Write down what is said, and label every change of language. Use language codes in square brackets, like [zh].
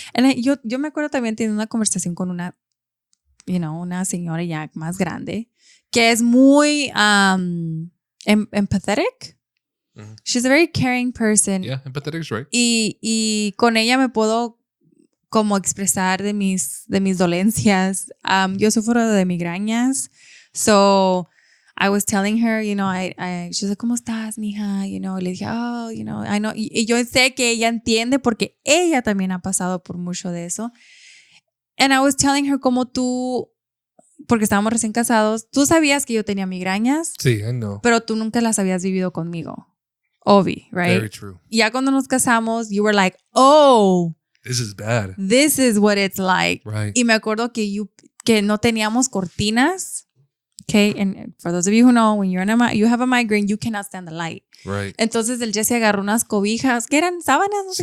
[es] And yo me acuerdo también teniendo una conversación con una, una señora ya más grande que es muy empathetic. Mm-hmm. [en] She's a very caring person. Yeah, empathetic is right. [es] Y con ella me puedo como expresar de mis dolencias. Yo sufro de migrañas. [en] So I was telling her, she's like, [es] ¿cómo estás, mija? Y le dije, [en] I know. [es] Y yo sé que ella entiende porque ella también ha pasado por mucho de eso. [en] And I was telling her [es] como tú, porque estábamos recién casados, tú sabías que yo tenía migrañas. Sí, [en] I know. [es] Pero tú nunca las habías vivido conmigo. [en] Obi, right? Very true. [es] Y ya cuando nos casamos, [en] you were like, oh, this is bad. This is what it's like. Right. [es] Y me acuerdo que no teníamos cortinas. [en] Okay, and for those of you who know, when you have a migraine, you cannot stand the light. Right. [es] Entonces el Jesse agarró unas cobijas, que eran sábanas, no sé